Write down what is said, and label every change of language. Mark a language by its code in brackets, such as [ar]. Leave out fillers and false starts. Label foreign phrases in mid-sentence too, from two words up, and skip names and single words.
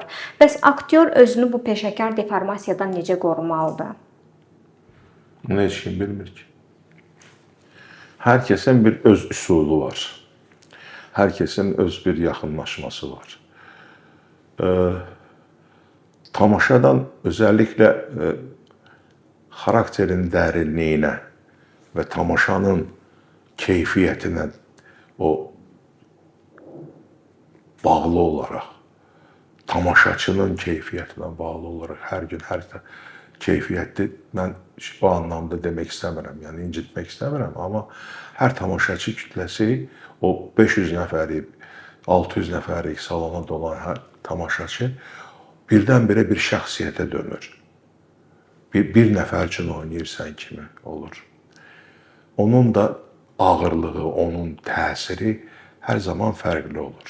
[az] Bəs aktyor özünü bu peşəkar deformasiyadan necə qorumalıdır? Bunu heç kim bilmir ki. Hər kəsin bir öz üsulu var. Hər kəsin öz bir yaxınlaşması var. [tr] Tamaşadan özellikle karakterin derinliğine ve tamaşanın keyfiyetine o bağlı olarak, tamaşaçının keyfiyetine bağlı olarak her gün her keyfiyetli, ben o anlamda demek istemiyorum, yani incitmek istemiyorum ama her tamaşaçı kütlesi o [az] 500 nəfəri, 600 nəfərlik salona dolan hər tamaşaçı birdən-birə bir şəxsiyyətə dönür. Bir nəfər üçün oynayırsan kimi olur. Onun da ağırlığı, onun təsiri hər zaman fərqli olur.